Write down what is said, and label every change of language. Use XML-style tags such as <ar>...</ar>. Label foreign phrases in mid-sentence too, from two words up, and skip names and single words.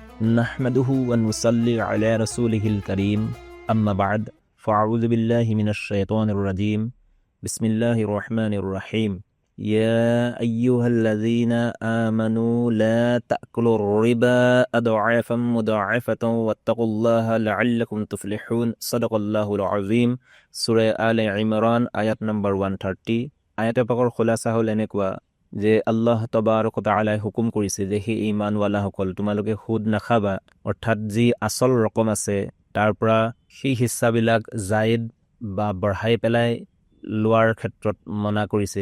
<ar>نحمده ونصلي على رسوله الكريم أما بعد فأعوذ بالله من الشيطان الرجيم بسم الله الرحمن الرحيم يا أيها الذين آمنوا لا تأكلوا الربا أضعافا مضاعفة واتقوا الله لعلكم تفلحون صدق الله العظيم سورة آل عمران آيات نمبر</ar> <as>130 আয়াতে পাকৰ খোলাসা হল এনেকুৱা যে</as> <ar>الله تبارك وتعالى</ar> <as>হুকুম কৰিছে যে হে ঈমানৱালাসকল তোমালোকে সুদ নাখাবা, অৰ্থাৎ যি আচল ৰকম আছে তাৰ পৰা সেই হিস্সাবিলাক জায়েদ বা বঢ়াই পেলাই লোৱাৰ ক্ষেত্ৰত মনা কৰিছে।</as>